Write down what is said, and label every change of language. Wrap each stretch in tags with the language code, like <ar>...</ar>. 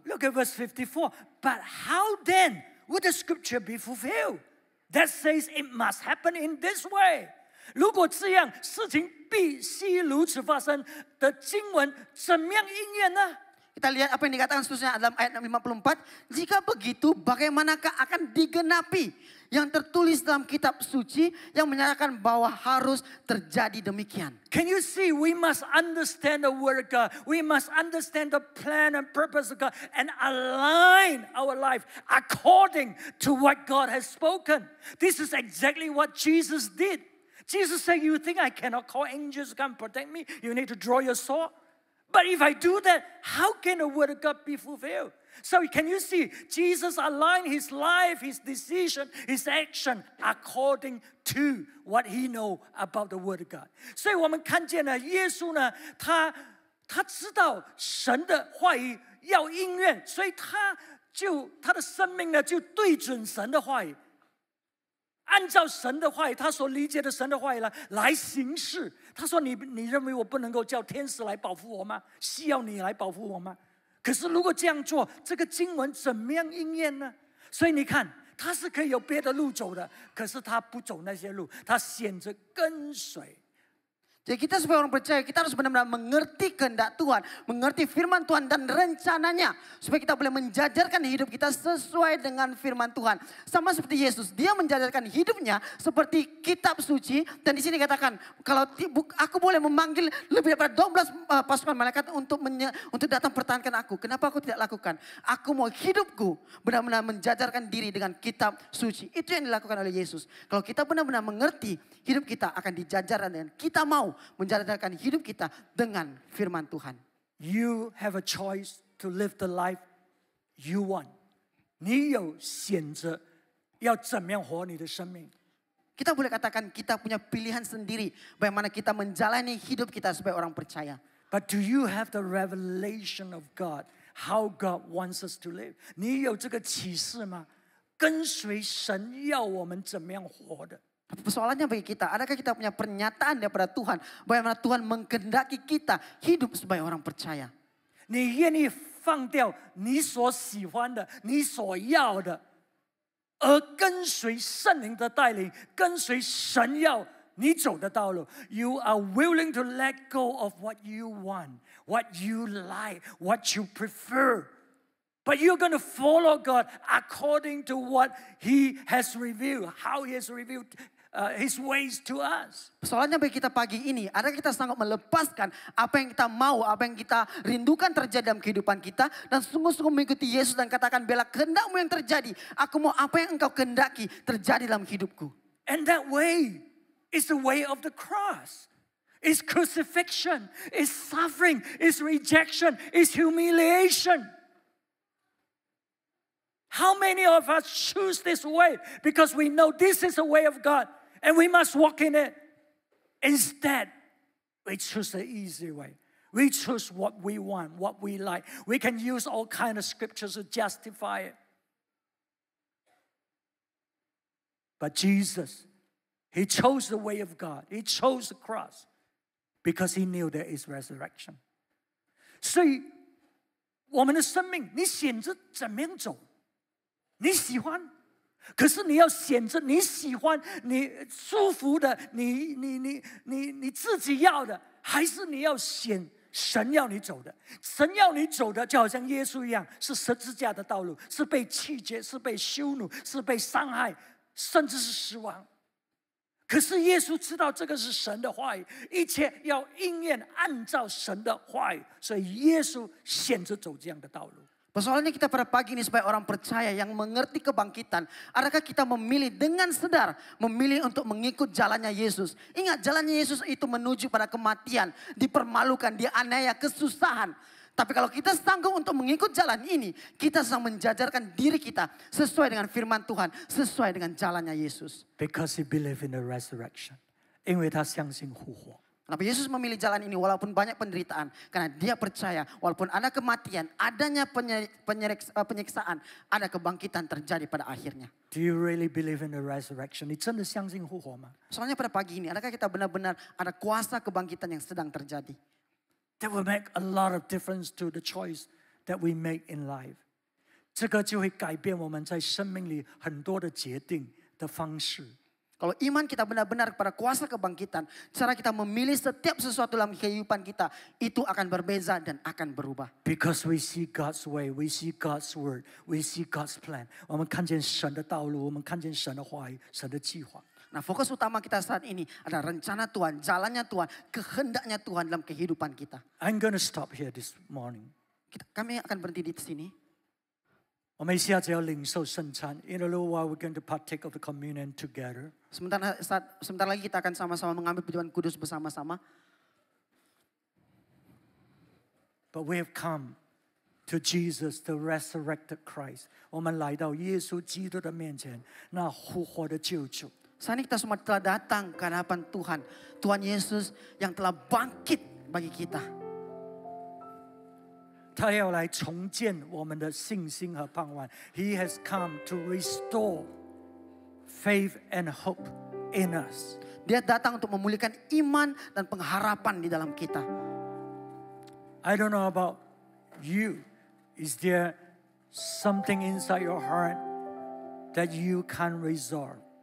<en>Look at verse 54. But how then would the scripture be fulfilled? That says it must happen in this way.</en> <zh>如果这样，事情必须如此发生的经文怎么样应验呢？</zh> <ms>Kita lihat apa yang dikatakan seterusnya dalam ayat 54. Jika begitu, bagaimanakah akan digenapi yang tertulis dalam kitab suci yang menyatakan bahwa harus terjadi demikian.</ms> <en>Can you see? We must understand the word of God. We must understand the plan and purpose of God and align our life according to what God has spoken. This is exactly what Jesus did. Jesus said, "You think I cannot call angels to come protect me? You need to draw your sword." But if I do that, how can the word of God be fulfilled? So can you see? Jesus aligned his life, his decision, his action according to what he know about the word of God.</en> <zh>所以我们看见了耶稣呢，他知道神的话语要应验，所以他的生命呢就对准神的话语。按照神的话语，他所理解的神的话语来行事。他说：“你认为我不能够叫天使来保护我吗？需要你来保护我吗？可是如果这样做，这个经文怎么样应验呢？” 所以你看，他是可以有别的路走的，可是他不走那些路，他选择跟随。</zh> <ms>Jadi kita sebagai orang percaya, kita harus benar-benar mengerti kehendak Tuhan, mengerti firman Tuhan dan rencananya. Supaya kita boleh menjajarkan hidup kita sesuai dengan firman Tuhan. Sama seperti Yesus, dia menjajarkan hidupnya seperti kitab suci. Dan di sini katakan, kalau aku boleh memanggil lebih daripada 12 pasukan malaikat untuk datang pertahankan aku. Kenapa aku tidak lakukan? Aku mau hidupku benar-benar menjajarkan diri dengan kitab suci. Itu yang dilakukan oleh Yesus. Kalau kita benar-benar mengerti, hidup kita akan dijajarkan dengan kita mau menjalankan hidup kita dengan firman Tuhan.</ms> <en>You have a choice to live the life you want.</en> <zh>你有选择要怎么样活你的生命。</zh> <ms>Kita boleh katakan kita punya pilihan sendiri bagaimana kita menjalani hidup kita sebagai orang percaya.</ms> <en>But do you have the revelation of God? How God wants us to live?</en> <zh>你有这个启示吗？跟随神要我们怎么样活的？</zh> <ms>Persoalannya bagi kita, adakah kita punya pernyataan daripada Tuhan bagaimana Tuhan mengkehendaki kita hidup sebagai orang percaya?</ms> <zh>你愿意放掉你所喜欢的、你所要的，而跟随圣灵的带领，跟随神要你走的道路。</zh> <en>You are willing to let go of what you want, what you like, what you prefer. But you're going to follow God according to what He has revealed, how He has revealed His ways to us.</en> <ms>Persoalannya bagi kita pagi ini, adakah kita sanggup melepaskan apa yang kita mau, apa yang kita rindukan terjadi dalam kehidupan kita, dan sungguh-sungguh mengikuti Yesus dan katakan, "Bila kehendakmu yang terjadi, aku mau apa yang engkau kehendaki terjadi dalam hidupku."</ms> <en>And that way is the way of the cross. It's crucifixion, it's suffering, it's rejection, it's humiliation. How many of us choose this way because we know this is the way of God and we must walk in it? Instead, we choose the easy way. We choose what we want, what we like. We can use all kind of scriptures to justify it. But Jesus, He chose the way of God. He chose the cross because He knew there is resurrection.</en> <zh>所以我们的生命，你选择怎么样走，你喜欢。可是你要选择你喜欢、你舒服的、你自己要的，还是你要选神要你走的？神要你走的，就好像耶稣一样，是十字架的道路，是被弃绝，是被羞辱，是被伤害，甚至是死亡。可是耶稣知道这个是神的话语，一切要应验按照神的话语，所以耶稣选择走这样的道路。</zh> <ms>Persoalannya kita pada pagi ini sebagai orang percaya yang mengerti kebangkitan. Adakah kita memilih dengan sadar, memilih untuk mengikut jalannya Yesus. Ingat, jalannya Yesus itu menuju pada kematian, dipermalukan, dianiaya, kesusahan. Tapi kalau kita sanggup untuk mengikut jalan ini, kita sedang menjajarkan diri kita sesuai dengan firman Tuhan, sesuai dengan jalannya Yesus.</ms> <en>Because he believed in the resurrection.</en> <zh>因为他相信复活。</zh> <ms>Kenapa Yesus memilih jalan ini walaupun banyak penderitaan? Karena dia percaya walaupun ada kematian, adanya penyiksaan, ada kebangkitan terjadi pada akhirnya.</ms> <en>Do you really believe in the resurrection?</en> <zh>你真的相信复活吗？</zh> <ms>Soalnya pada pagi ini, adakah kita benar-benar ada kuasa kebangkitan yang sedang terjadi?</ms> <en>That will make a lot of difference to the choice that we make in life.</en> <zh>这个就会改变我们在生命里很多的决定的方式。</zh> <ms>Kalau iman kita benar-benar kepada kuasa kebangkitan, cara kita memilih setiap sesuatu dalam kehidupan kita, itu akan berbeza dan akan berubah.</ms> <en>Because we see God's way, we see God's word, we see God's plan.</en> <zh>我们看见神的道路，我们看见神的话语，神的计划。</zh> <ms>Nah, fokus utama kita saat ini adalah rencana Tuhan, jalannya Tuhan, kehendaknya Tuhan dalam kehidupan kita.</ms> <en>I'm going to stop here this morning.</en> <ms>Kami akan berhenti di sini.</ms> <zh>我们下次要领受圣餐。</zh> <en>In a little while, we're going to partake of the communion together.</en> <ms>Sebentar lagi kita akan sama-sama mengambil perjamuan kudus bersama-sama.</ms> <en>But we have come to Jesus, the resurrected Christ.</en> <zh>我们来到耶稣基督的面前，那复活的救主。</zh> <ms>Saat ini kita semua telah datang ke hadapan Tuhan. Tuhan Yesus yang telah bangkit bagi kita.</ms> <zh>他要来重建我们的信心和盼望。</zh> <en>He has come to restore faith and hope in us.</en> <ms>Dia datang untuk memulihkan iman dan pengharapan di dalam kita.</ms> <en>I don't know about you. Is there something inside your heart that you can't resolve?</en>